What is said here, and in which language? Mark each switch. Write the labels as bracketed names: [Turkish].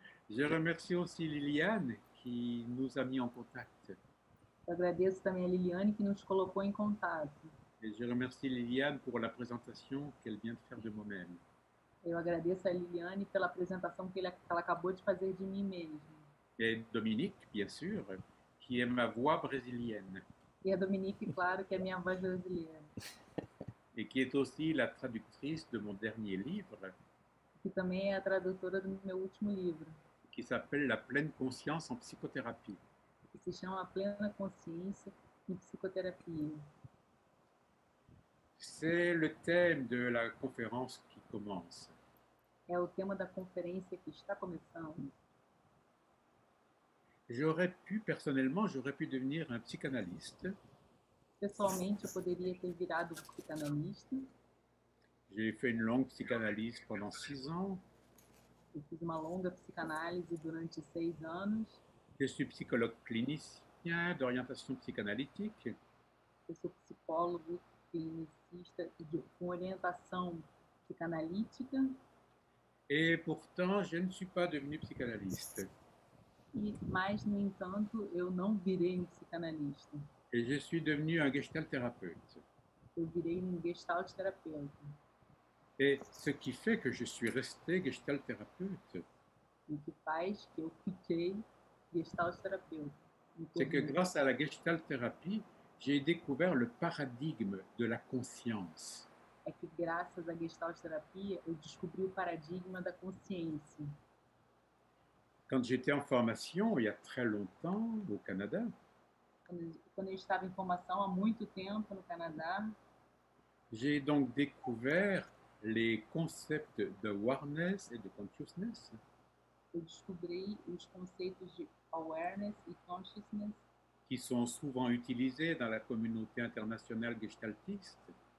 [French] Je remercie aussi Liliane qui nous a mis en contact. [Portuguese] Eu agradeço também a Liliane que nos colocou em contato. [French] Et je remercie Liliane pour la présentation qu'elle vient de faire de moi-même. [Portuguese] Eu agradeço a Liliane pela apresentação que ela acabou de fazer de mim mesma. [French] Et Dominique, bien sûr, qui est ma voix brésilienne [Portuguese] E a Dominique, claro, que é minha voz brasileira. [French] et qui est aussi la traductrice de mon dernier livre [Portuguese] Que também é a tradutora do meu último livro, [French] qui s'appelle La pleine conscience en psychothérapie. [Portuguese] que se chama A Plena Consciência em Psicoterapia. [French] C'est le thème de la conférence qui commence. [Portuguese] É o tema da conferência que está começando. [French] Personnellement, j'aurais pu devenir un psychanalyste. [Portuguese] Pessoalmente, eu poderia ter virado psicanalista. [French] J'ai fait une longue psychanalyse pendant 6 ans. [Portuguese] Eu fiz uma longa psicanálise durante 6 anos. [French] Je suis psychologue clinicien d'orientation psychanalytique. [Portuguese] Eu sou psicólogo clinicista com orientação psicanalítica. [French] Et pourtant, je ne suis pas devenu psychanalyste. [Portuguese] Mas, no entanto, eu não virei um psicanalista. [French] Et je suis devenu un gestalt thérapeute. [Portuguese] Eu virei um gestalt terapeuta. [French] Et ce qui fait que je suis resté gestalt thérapeute, [Portuguese] O que faz que eu fiquei gestalt terapeuta. [French] c'est que grâce à la gestalt thérapie, j'ai découvert le paradigme de la conscience. [Portuguese] É que graças à gestalt terapia eu descobri o paradigma da consciência. [French] Quand j'étais en formation, il y a très longtemps, au Canada, [Portuguese] Quando eu estava em formação há muito tempo no Canadá, [French] j'ai donc découvert les concepts de awareness et de consciousness [Portuguese] eu descobri os conceitos de awareness e consciousness [French] qui sont souvent utilisés dans la communauté internationale gestaltiste